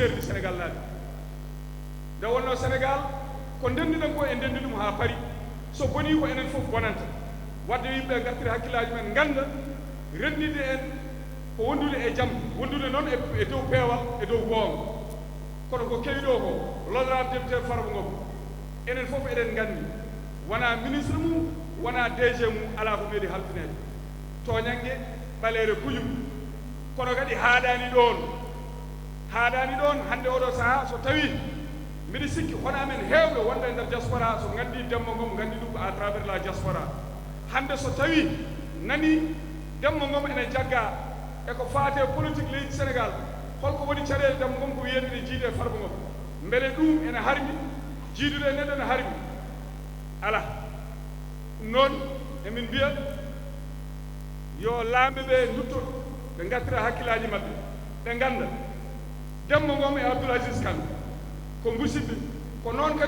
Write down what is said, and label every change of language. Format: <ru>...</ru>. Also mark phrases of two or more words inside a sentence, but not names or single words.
<ff>seerdi sénégal naaɓe nde wonno sénégal ko ndendiɗen ko e ndenndi ɗum haa pari so boni ko enen fof bonanta wadde yimɓe gartiri hakkillaji men ngannda renndide en ko wondude e jam wondude noon e dow peewal e dow goonga kono ko kewi ɗo ko</ff> <fr>l'honorable député</fr> <ff>Farba Ngom enen fof eɗen nganndi wona ministre mum wona DG mum alaa ko meeɗi halfineede tooñange ɓaleere kujum kono kadi haaɗaani ɗoon hannde oɗo sahaa so tawii mbiɗa sikki hono amen heewɓe wonɓe e ndeer diaspora so nganndi Demba Ngom nganndi ɗum</ff> <fr>à travers la diaspora</fr> <ff>hannde so tawii nani Demba Ngom ene jagga e ko faate politique leydi sénégal holko woni caɗeele Demba Ngom ko wiyete ne jiide Farba Ngom mbele ɗum ene harmi jiidude e neɗɗo ne harmi ala ɗum noon emin mbiya yo laamɓe ɓe dutton ɓe ngattira hakkillaji maɓɓe ɓe ngannda Demba Ngom e Abdoul Aziz Kane ko musidɓe ko noon kadi</ff>